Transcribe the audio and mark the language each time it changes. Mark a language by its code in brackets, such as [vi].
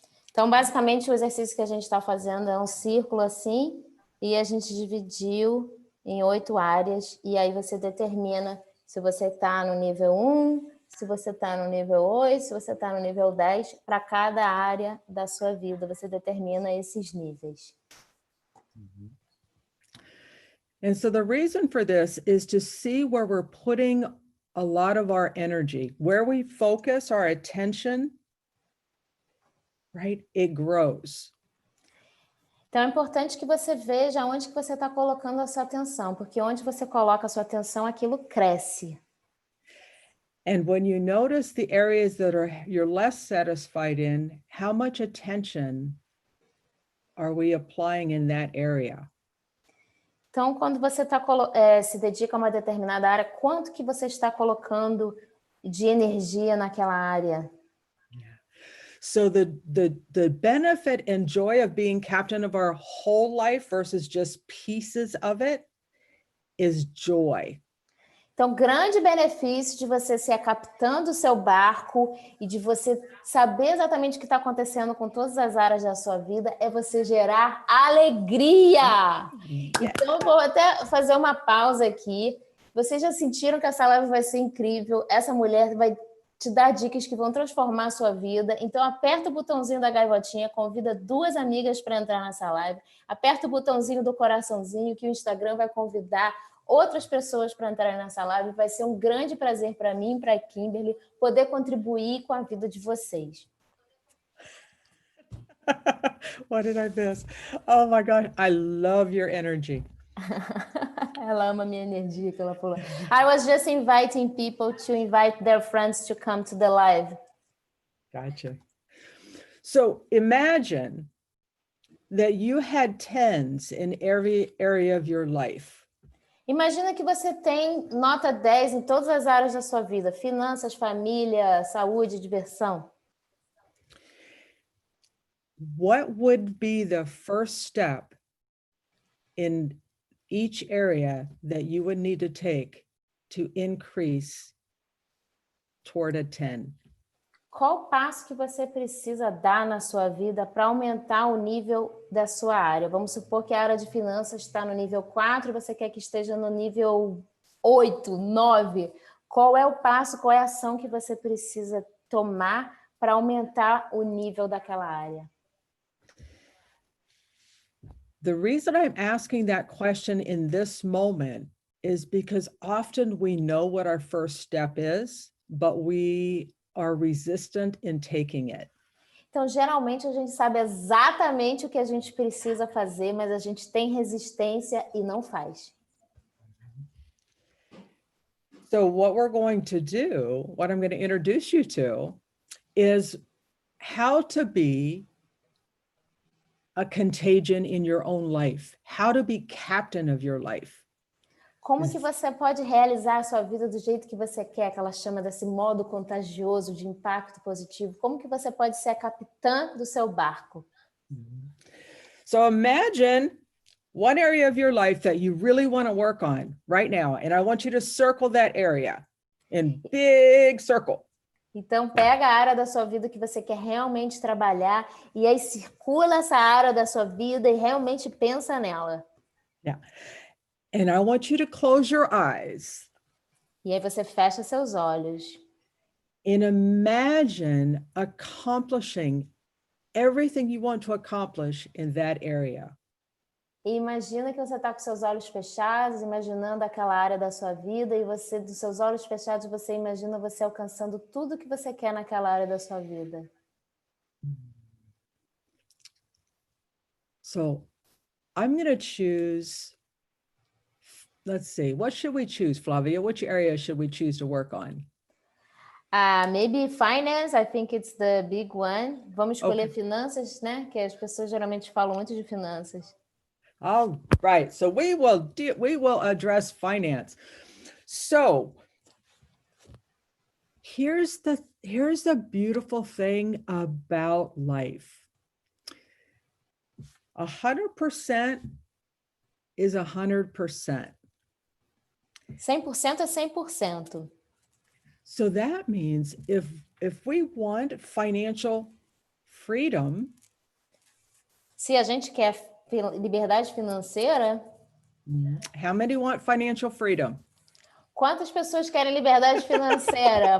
[pt] Então, basicamente, o exercício que a gente está fazendo é um círculo assim, e a gente dividiu em 8 áreas, e aí você determina se você está no nível 1, se você está no nível 8, se você está no nível 10, para cada área da sua vida, você determina esses níveis. [en] And so the reason for this is to see where we're putting a lot of our energy, where we focus our attention, right? It grows. [pt] Então, é importante que você veja onde que você está colocando a sua atenção, porque onde você coloca a sua atenção, aquilo cresce. [en] And when you notice the areas that you're less satisfied in, how much attention are we applying in that area? [pt] Então, quando você se dedica a uma determinada área, quanto que você está colocando de energia naquela área? [en] Yeah. So the benefit and joy of being captain of our whole life versus just pieces of it is joy. [pt] Então, o grande benefício de você ser a capitã do seu barco e de você saber exatamente o que está acontecendo com todas as áreas da sua vida é você gerar alegria. Então, eu vou até fazer uma pausa aqui. Vocês já sentiram que essa live vai ser incrível? Essa mulher vai te dar dicas que vão transformar a sua vida. Então, aperta o botãozinho da gaivotinha, convida 2 amigas para entrar nessa live. Aperta o botãozinho do coraçãozinho que o Instagram vai convidar outras pessoas para entrar nessa live. Vai ser um grande prazer para mim e para a Kimberly poder contribuir com a vida de vocês. [en] What did I miss? Oh my God, I love your energy. [pt] Ela ama minha energia que ela falou. [en] I was just inviting people to invite their friends to come to the live. Gotcha. So imagine that you had tens in every area of your life. [pt] Imagina que você tem nota 10 em todas as áreas da sua vida: finanças, família, saúde, diversão. [en] What would be the first step in each area that you would need to take to increase toward a 10? [pt] Qual o passo que você precisa dar na sua vida para aumentar o nível da sua área? Vamos supor que a área de finanças está no nível 4 e você quer que esteja no nível 8, 9. Qual é o passo, qual é a ação que você precisa tomar para aumentar o nível daquela área? [en] The reason I'm asking that question in this moment is because often we know what our first step is, but we are resistant in taking it. [pt] Então, geralmente, a gente sabe exatamente o que a gente precisa fazer, mas a gente tem resistência e não faz. [en] So what we're going to do, what I'm going to introduce you to, is how to be a contagion in your own life, how to be captain of your life. [pt] Como que você pode realizar a sua vida do jeito que você quer, que ela chama desse modo contagioso de impacto positivo? Como que você pode ser a capitã do seu barco? [en] So imagine one area of your life that you really want to work on right now, and I want you to circle that area in big circle. [pt] Então, pega a área da sua vida que você quer realmente trabalhar e aí circula essa área da sua vida e realmente pensa nela. [en] Yeah. And I want you to close your eyes. [pt] E aí você fecha seus olhos. [en] And imagine accomplishing everything you want to accomplish in that area. [pt] E imagina que você está com seus olhos fechados, imaginando aquela área da sua vida, e você, dos seus olhos fechados, você imagina você alcançando tudo que você quer naquela área da sua vida. [en] So I'm going to choose, let's see, what should we choose, Flavia? Which area should we choose to work on? Maybe finance, I think it's the big one. [pt] Vamos escolher [en] Okay. [pt] finanças, né? Que as pessoas geralmente falam muito de finanças. [en] All right, so we will address finance. So here's the beautiful thing about life. 100% is 100%. [pt] 100% é 100%. [en] So that means if we want financial freedom, [pt] Se a gente quer liberdade financeira, [en] how many want financial freedom? [pt] quantas pessoas querem liberdade financeira?